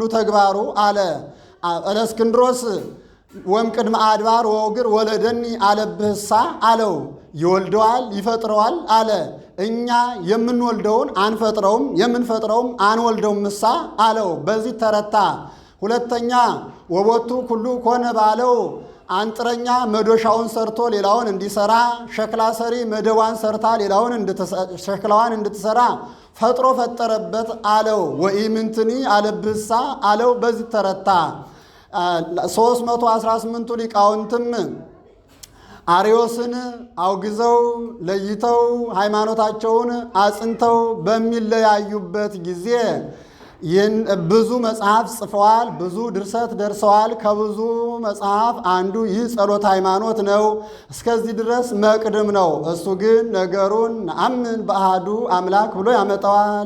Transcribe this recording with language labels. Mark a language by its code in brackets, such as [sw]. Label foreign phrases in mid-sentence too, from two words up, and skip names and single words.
[am] ተግባሩ አለ። እለእስክንድሮስ [gez] ወእምቅድመ አድባር ወእግር ወለደኒ [am] አለብህሳ አለው። ይወልደዋል ይፈጥረዋል አለ። እኛ የምንወልደውን አንፈጥረውም የምንፈጥረውም አንወልደውም ምሳ አለው። በዚህ ተረታ። ሁለተኛ [gez] ወቦቱ ኩሉ ኮነ [am] ባለው አንጥረኛ መዶሻውን ሰርቶ ሌላውን እንዲሰራ፣ ሸክላ ሰሪ መደዋን ሰርታ ሸክላዋን እንድትሰራ ፈጥሮ ፈጠረበት አለው። ወኢምንትኒ አለብህሳ አለው። በዚህ ተረታ። 318ቱ ሊቃውንትም አርዮስን አውግዘው ለይተው ሃይማኖታቸውን አጽንተው በሚለያዩበት ጊዜ ብዙ መጽሐፍ ጽፈዋል። ብዙ ድርሰት ደርሰዋል። ከብዙ መጽሐፍ አንዱ ይህ ጸሎተ ሃይማኖት ነው። እስከዚህ ድረስ መቅድም ነው። እሱ ግን ነገሩን [gez] ነአምን በአሐዱ አምላክ [am] ብሎ ያመጣዋል።